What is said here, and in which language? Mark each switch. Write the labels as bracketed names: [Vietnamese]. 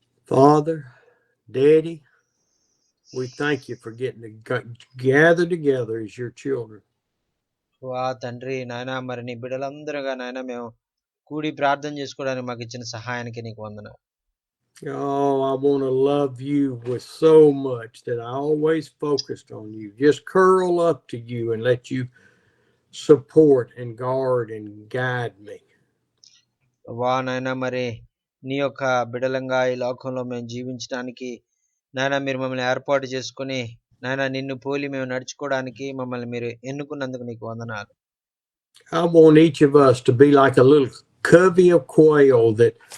[English] Father, Daddy, we thank you for getting to gather together as your children. [Telugu] వా తండ్రి, నాయన మరి నీ బిడ్డలందరూగా నాయన మేము కూడి ప్రార్థన చేసుకోవడానికి మాకు ఇచ్చిన సహాయానికి నీకు వందనాలు. [English] Oh, I want to love you with so much that I always focused on you. Just curl up to you and let you support and guard and guide me. [Telugu] వా నాయన మరి నీ యొక్క బిడలంగా ఈ లోకంలో మేము జీవించడానికి నాయన మీరు మమ్మల్ని ఏర్పాటు చేసుకుని నాయన నిన్ను పోలి మేము నడుచుకోవడానికి మమ్మల్ని మీరు ఎన్నుకున్నందుకు నీకు వందనాలు. [English] I want each of us to be like a little covey of quail that